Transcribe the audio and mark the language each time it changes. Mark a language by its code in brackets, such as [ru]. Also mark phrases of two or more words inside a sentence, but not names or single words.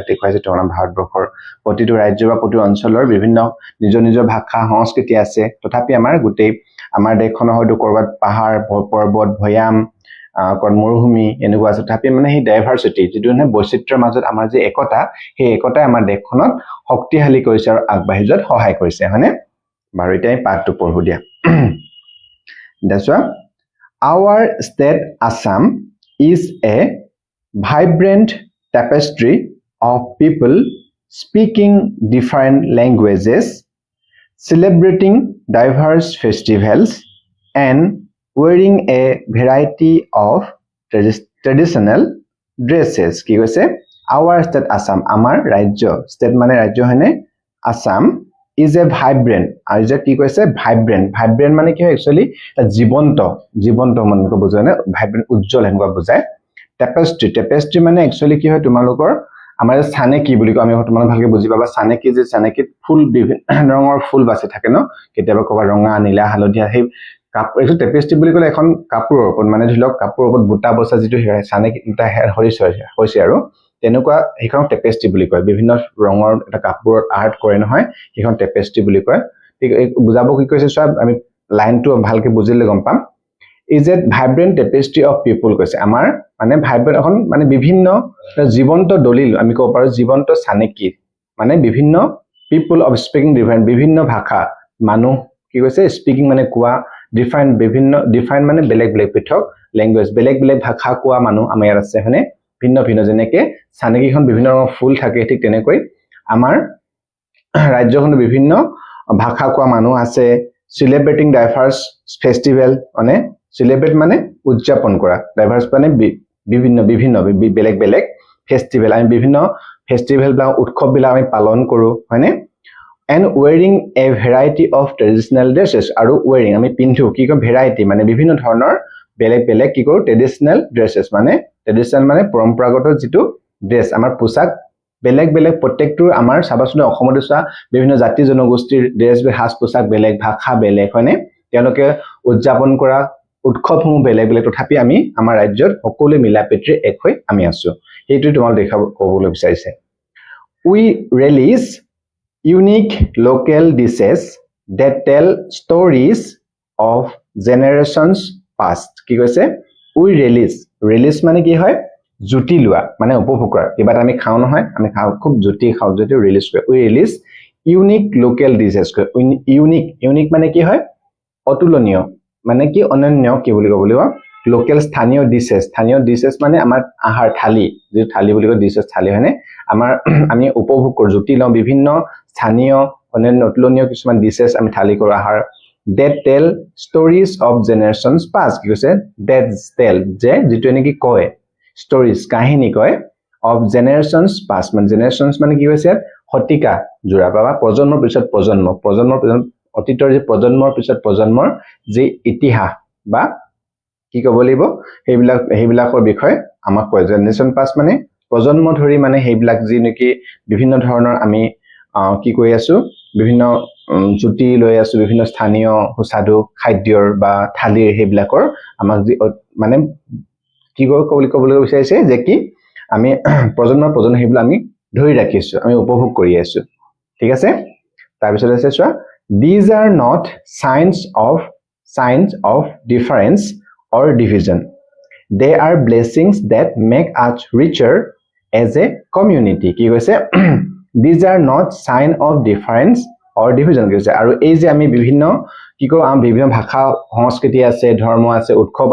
[as] দেখুৱাইছে তোমাৰ ভাৰতবৰ্ষৰ প্ৰতিটো ৰাজ্য বা প্ৰতিটো অঞ্চলৰ বিভিন্ন নিজৰ ভাষা সংস্কৃতি আছে তথাপি আমাৰ গোটেই আমাৰ দেশখনৰ হয়তো কৰবাত পাহাৰ পৰ্বত ভৈয়াম মৰুভূমি এনেকুৱা আছে তথাপি মানে সেই ডাইভাৰ্চিটি যিটো মানে বৈচিত্ৰ্যৰ মাজত আমাৰ যে একতা সেই একতাই আমাৰ দেশখনত শক্তিশালী কৰিছে আৰু আগবাঢ়ি যোৱাত সহায় কৰিছে হয়নে বাৰু এতিয়া আমি পাঠটো পঢ়ো দিয়া [en] দেখোৱা Our state Assam is a vibrant tapestry of people speaking different languages, celebrating diverse festivals, and wearing a variety of traditional dresses. [as] কি কৈছে [en] Our state Assam [as] আমাৰ ৰাজ্য state মানে ৰাজ্য হয়নে [en] Assam is a vibrant [as] আৰু যে কি কৈছে vibrant মানে কি হয় একচুয়ালি জীবন্ত মানে বুজায় না vibrant উজ্জ্বল এনেকুৱা বুজায় tapestry মানে একচুয়ালি কি হয় তোমালোকৰ আমাৰ সানে কি বুলি কয় আমি তোমালোক ভালকে বুজি পাবা সানে কি যে সানেকিত ফুল বিভিন্ন ৰঙৰ ফুল বাছে থাকে ন কেতিয়াবা কবা ৰঙা নীলা হালধীয়া সেই কাপোৰ একচুয়ালি tapestry বুলি ক'লে এখন কাপোৰৰ ওপৰত মানে ধৰিলক কাপোৰৰ ওপৰত বুটা বসা যিটো সানেকি এটা হৈছে আৰু তেনেকুৱা এইখন টেপেষ্ট্ৰি বুলি কয় বিভিন্ন ৰঙৰ এটা কাপোৰৰ আৰ্ট কৰে নহয় এইখন টেপেষ্ট্ৰি বুলি কয় ঠিক বুজাব কি কৈছে সব আমি লাইনটো ভালকে বুজিলে গম পাম [en] is a vibrant tapestry of people [as] কৈছে আমাৰ মানে ভাইব্ৰেন্ট এখন মানে বিভিন্ন জীৱন্ত দলিল আমি কব পাৰো জীৱন্ত সানেকি মানে বিভিন্ন [en] people of speaking different [as] বিভিন্ন ভাষা মানুহ কি কৈছে স্পিকিং মানে কোৱা ডিফাৰেন্ট মানে বেলেগ পৃথক ল্যাঙ্গুৱেজ বেলেগ ভাষা কোৱা মানুহ আমাৰ ইয়াত আছে হয়নে ভিন্ন যেনেকে সানেকিখন বিভিন্ন ৰঙৰ ফুল থাকে ঠিক তেনেকৈ আমাৰ ৰাজ্যখনৰ বিভিন্ন ভাষা কোৱা মানুহ আছে [en] celebrating diverse festival [as] মানে celebrate মানে উদযাপন কৰা diverse মানে বিভিন্ন বেলেগ ফেষ্টিভেল আমি বিভিন্ন ফেষ্টিভেল বা উৎসৱ বিলাক আমি পালন কৰো হয়নে [en] and wearing a variety of traditional dresses [as] আৰু wearing আমি পিন্ধো কি কয় variety মানে বিভিন্ন ধৰণৰ বেলেগ কি কৰো [en] traditional dresses [as] মানে traditional মানে পৰম্পৰাগত যেটো ড্ৰেছ আমাৰ পোছাক বেলেগ প্ৰত্যেকটো আমাৰ সাবাসনে অসমতে চা বিভিন্ন জাতি জনগোষ্ঠীৰ ড্ৰেছ হাস পোছাক বেলেগ ভাষা বেলেগ হয়নে তেওঁলোকে উদযাপন কৰা উৎসৱসমূহ বেলেগ তথাপি আমি আমাৰ ৰাজ্যত সকলো মিলাপ্ৰীতিৰে এক হৈ আমি আছো এইটো তোমাক দেখাব ক'বলৈ বিচাৰিছে [en] we release unique local dishes that tell stories of generations past [as] কি কৈছে [en] we release [as] মানে কি হয় জুতি লোৱা মানে উপভোগ কৰা কিবা আমি খাও নহয় আমি খাও খুব জুতি খাও যেটো ৰিলিজ কৰে [en] we release unique local dishes [as] unique মানে কি হয় অতুলনীয় মানে কি অনন্য কি বুলি ক'ব লাগিব লোকেল স্থানীয় ডিশেছ মানে আমাৰ আহাৰ থালি যে থালি বুলি কয় ডিশেছ থালি হয়নে আমাৰ আমি উপভোগ কৰো জুতি লওঁ বিভিন্ন স্থানীয় অনন্য অতুলনীয় কিছুমান ডিশেছ আমি থালি কৰো আহাৰ [en] that tell stories of generations past [as] কি কৈছে [en] that tell [as] যে যেটো নেকি কয় stories কাহিনী কয় [en] of generations past [as] মানে generations মানে কি হৈছে শতিকা জোৰা বা প্ৰজন্মৰ পিছত প্ৰজন্মৰ অতীতৰ যে প্ৰজন্মৰ পিছত প্ৰজন্মৰ যে ইতিহাস বা কি ক'ব লাগিব সেইবিলাকৰ বিষয় আমাক কয় [en] generation past [as] মানে প্ৰজন্ম ধৰি মানে সেইবিলাক যি নেকি বিভিন্ন ধৰণৰ আমি কি কৈ আছো বিভিন্ন জুতি লৈ আছো বিভিন্ন স্থানীয় সুস্বাদু খাদ্যৰ বা থালিৰ সেইবিলাকৰ আমাক মানে কি ক'বলৈ বিচাৰিছে যে কি আমি প্ৰজন্ম সেইবিলাক আমি ধৰি ৰাখিছো আমি উপভোগ কৰি আছো ঠিক আছে তাৰ পিছত আছে চোৱা [en] these are not signs of difference or division they are blessings that make us richer as a community [as] কি কৈছে [en] these are not sign of difference or division [as] কৰিছে আৰু এই যে আমি বিভিন্ন কি কৰো আমাৰ বিভিন্ন ভাষা সংস্কৃতি আছে ধৰ্ম আছে উৎসৱ